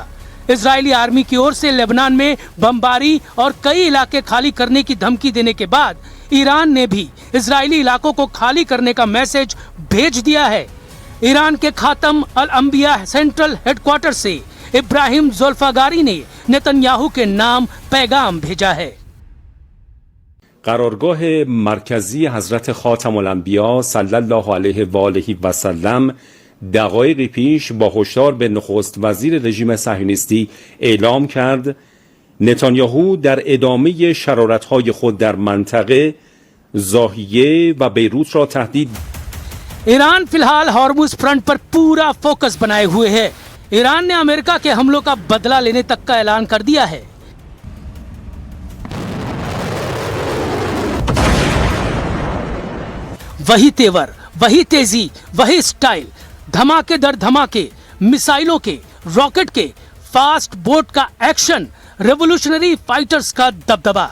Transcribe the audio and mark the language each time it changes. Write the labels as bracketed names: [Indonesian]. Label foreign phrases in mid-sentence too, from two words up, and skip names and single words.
[Hindi] इजरायली आर्मी की ओर से लेबनान में बमबारी और कई इलाके खाली करने की धमकी देने के बाद ईरान ने भी इजरायली इलाकों को खाली करने का मैसेज भेज दिया है। ईरान के खातम अल अंबिया सेंट्रल हेडक्वार्टर से इब्राहिम ज़ोल्फागारी ने नेतन्याहू के नाम पैगाम भेजा है। [Persian] قرارگاه مرکزی حضرت خاتم الانبیا صلی الله علیه و آله و سلم دقایقی پیش با هشدار به نخست وزیر رژیم صهیونیستی اعلام کرد نتانیاهو در ادامه شرارت‌های خود در منطقه ضاحیه و بیروت را تهدید. [Hindi] ईरान फिलहाल हॉर्मुज फ्रंट पर पूरा फोकस बनाए हुए है। ईरान ने अमेरिका के हमलों का बदला लेने तक का ऐलान कर दिया है। वही तेवर, वही तेजी, वही स्टाइल, धमाके दर धमाके, मिसाइलों के, रॉकेट के, [English] fast boat [Hindi] का एक्शन, [English] revolutionary fighters [Hindi] का दबदबा।